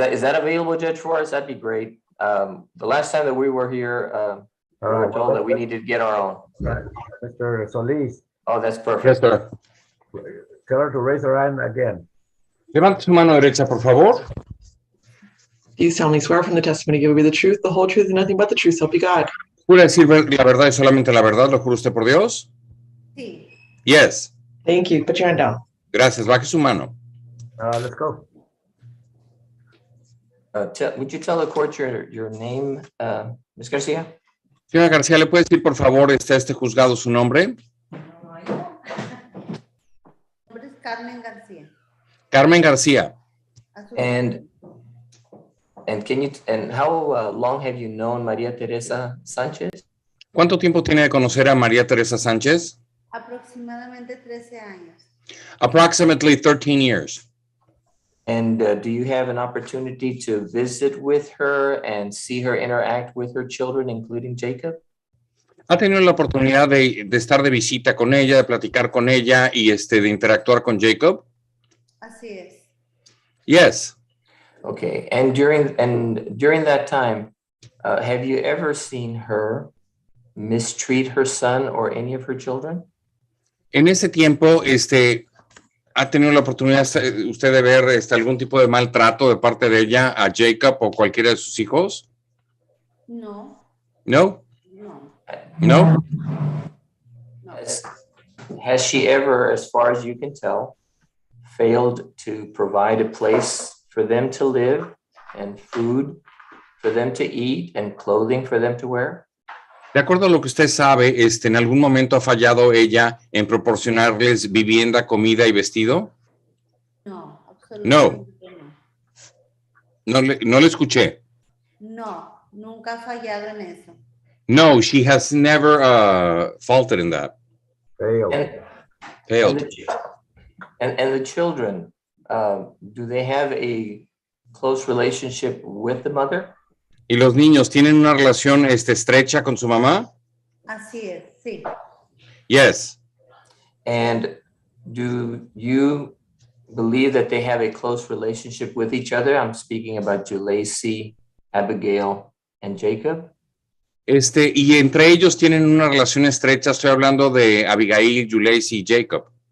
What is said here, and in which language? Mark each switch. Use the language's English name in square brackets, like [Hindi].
[English] Is that available, Judge, for us? That'd be great. The last time that we were here, we All were right. told that we needed to get our own. Right. Mr. Solis, Oh, that's perfect. Yes, sir. tell her to raise her hand again. [Spanish] Levante su mano derecha, por favor. [English] Do you solemnly swear from the testimony you will be the truth, the whole truth, and nothing but the truth, so help you God? [Spanish] ¿Jura decir la verdad y solamente la verdad? ¿Lo jura usted por Dios? Sí. [English] Yes. Thank you. Put your hand down. [Spanish] Gracias. Baje su mano. [English] Let's go. Would you tell the court your name, Ms. Garcia? [Spanish] Señora García, ¿le puede decir, por favor, este juzgado su nombre? Mi nombre es Carmen García. Carmen García. A su [English] And how long have you known María Teresa Sánchez? [Spanish] ¿Cuánto tiempo tiene de conocer a María Teresa Sánchez? aproximadamente 13 años. [English] Approximately 13 years. And do you have an opportunity to visit with her and see her interact with her children, including Jacob? [Spanish] ¿Ha tenido la oportunidad de estar de visita con ella, de platicar con ella y de interactuar con Jacob? Así es. [English] Yes. Okay, and during that time, have you ever seen her mistreat her son or any of her children? [Spanish] En ese tiempo, ¿ha tenido la oportunidad usted de ver algún tipo de maltrato de parte de ella a Jacob o cualquiera de sus hijos? No. No. No. No. No. Has she ever, as far as you can tell, failed to provide a place for them to live and food for them to eat and clothing for them to wear? De acuerdo a lo que usted sabe, ¿en algún momento ha fallado ella en proporcionarles vivienda, comida y vestido? No, absolutamente no. No le escuché. No, nunca ha fallado en eso. [English] No, she has never faulted in that. Failed. And the children, do they have a close relationship with the mother? [Spanish] ¿Y los niños tienen una relación estrecha con su mamá? Así es, sí. [English] Yes. And do you believe that they have a close relationship with each other? I'm speaking about Julacey, Abigail, and Jacob. [Spanish] Y entre ellos tienen una relación estrecha. Estoy hablando de Abigail, Julacey y Jacob.